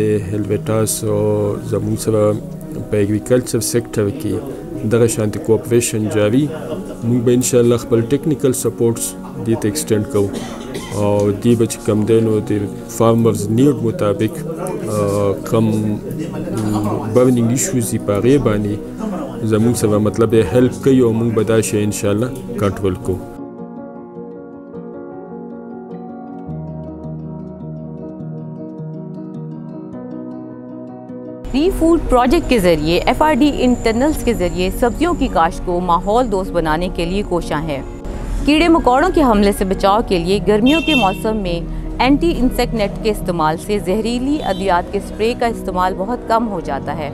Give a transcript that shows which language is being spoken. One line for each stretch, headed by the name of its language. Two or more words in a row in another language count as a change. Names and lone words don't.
Pashto: هیلویټاس او زموږ سره په
English: agriculture sector
Pashto: کې دغه شانتي کوپریشن جاری مونږ به
Arabic: ان شاء الله
Pashto: خپل
English: technical supports
Pashto: دې ته ایکسټینډ کوو او دې به چې کم دی نو د
English: farmers need
Pashto: مطابق کم
English: burning issues
Pashto: دي په هغې باندې زموږ سره مطلب هیلپ کوي او مونږ به دا شی
Arabic: ان شاء الله
Pashto: کنټرول کوو.
English: re food project
Urdu: کے ذریعے FRD
English: in tunnels
Urdu: کے ذریعے سبزیوں کی کاشت کو ماحول دوست بنانے کے لیے کوشاں ہے. کیڑے مکوڑوں کے حملے سے بچاؤ کے لیے گرمیوں کے موسم میں
English: anti insect net
Urdu: کے استعمال سے زہریلی ادویات کے سپرے کا استعمال بہت کم ہو جاتا ہے.